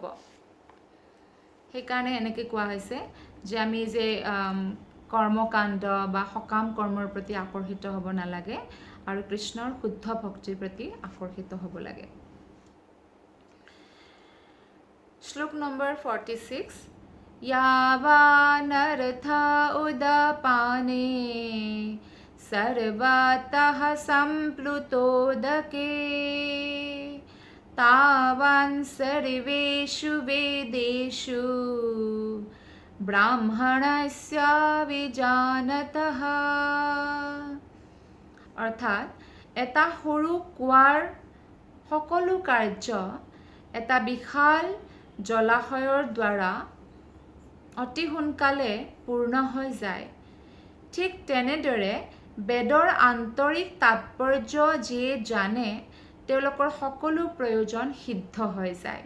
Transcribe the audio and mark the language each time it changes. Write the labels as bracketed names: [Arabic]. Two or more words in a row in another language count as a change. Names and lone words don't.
[Assamese] সেইকাৰণে এনেকৈ কোৱা হৈছে যে আমি যে কৰ্মকাণ্ড বা সকাম কৰ্মৰ প্ৰতি আকৰ্ষিত হ'ব নালাগে আৰু কৃষ্ণৰ শুদ্ধ ভক্তিৰ প্ৰতি আকৰ্ষিত হ'ব লাগে। শ্লোক নম্বৰ 46। [Sanskrit] यावानर्था उदपाने सर्वतः सम्प्लुतोदके तावान् सर्वेषु वेदेषु ब्राह्मणस्य विजानतः। [Assamese] অৰ্থাৎ এটা সৰু কুঁৱাৰ সকলো কাৰ্য এটা বিশাল জলাশয়ৰ দ্বাৰা অতি সোনকালে পূৰ্ণ হৈ যায়, ঠিক তেনেদৰে বেদৰ আন্তৰিক তাৎপৰ্য যিয়ে জানে তেওঁলোকৰ সকলো প্ৰয়োজন সিদ্ধ হৈ যায়।